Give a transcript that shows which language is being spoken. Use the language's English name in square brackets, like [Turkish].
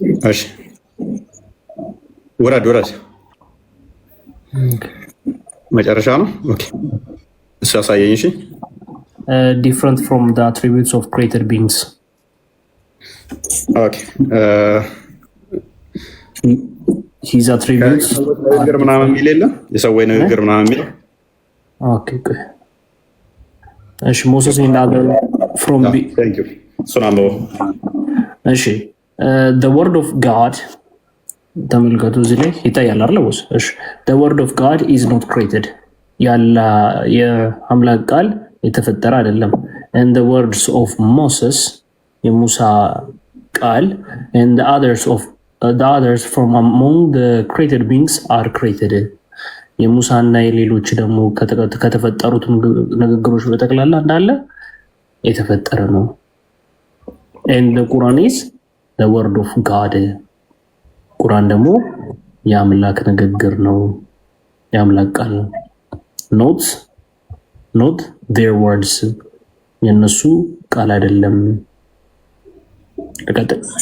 [Amharic] እሺ ወራድ መጨረሻ ነው። ኦኬ እሱ ያሳየኝ። እሺ [English] different from the attributes of created beings. Okay. His attributes [Amharic] ንግግር ምናምን የሚል የለም። የሰው ንግግር ምናምን የሚል [English] okay, good. እሺ ሞሴስ in other from thank you. [Amharic] ሱናምቦ እሺ [English] the word of God [Amharic] ተመልከቱ እዚህ ላይ ይታያል አይደል? [English] እሺ the word of God is not created. [Amharic] ያላ የአምላክ ቃል የተፈጠረ አይደለም። [English] and the words of Moses [Amharic] የሙሳ ቃል [English] and the others from among the created beings are created. [Amharic] የሙሳና የሌሎች ደግሞ ከተፈጠሩት ንግግሮች በጠቅላላ እንዳለ የተፈጠረ ነው። [English] and the Quran is the word of God. [Amharic] ቁርአን ደግሞ የአምላክ ንግግር ነው፣ የአምላክ ቃል ነው። [English] not their words [Amharic] የነሱ ቃል አይደለም። ተቀጥል